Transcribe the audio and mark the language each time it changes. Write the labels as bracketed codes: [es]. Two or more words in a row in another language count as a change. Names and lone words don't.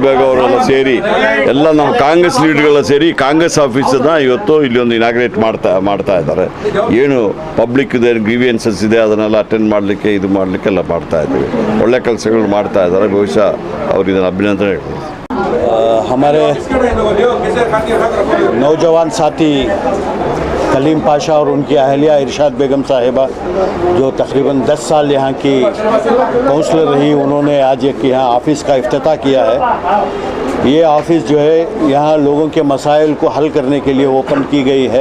[kn] ಬೇಗ ಅವರೆಲ್ಲ ಸೇರಿ ಎಲ್ಲ ನಮ್ಮ ಕಾಂಗ್ರೆಸ್ ಲೀಡರ್ಗಳ ಸೇರಿ ಕಾಂಗ್ರೆಸ್ ಆಫೀಸನ್ನು ಇವತ್ತು ಇಲ್ಲಿ ಒಂದು ಇನಾಗ್ರೇಟ್ ಮಾಡ್ತಾ ಇದ್ದಾರೆ. ಏನು [en] public grievances [kn] ಇದೆ ಅದನ್ನೆಲ್ಲ ಅಟೆಂಡ್ ಮಾಡಲಿಕ್ಕೆ ಇದು ಮಾಡಲಿಕ್ಕೆ ಎಲ್ಲ ಮಾಡ್ತಾ ಇದ್ದೀವಿ. ಒಳ್ಳೆ ಕೆಲಸಗಳು ಮಾಡ್ತಾ ಇದ್ದಾರೆ. ಬಹುಶಃ ಅವರು ಇದನ್ನು ಅಭಿನಂದನೆ ಹೇಳ್ಬೋದು. [hi] हमारे नौजवान साथी कलीम पाशा और उनकी अहलिया इरशाद बेगम साहिबा जो तकरीबन 10 साल यहाँ की काउंसलर रही, उन्होंने आज एक यहाँ ऑफ़िस का इफ्तिताह किया है. ये ऑफ़िस जो है यहाँ लोगों के मसाइल को हल करने के लिए ओपन की गई है.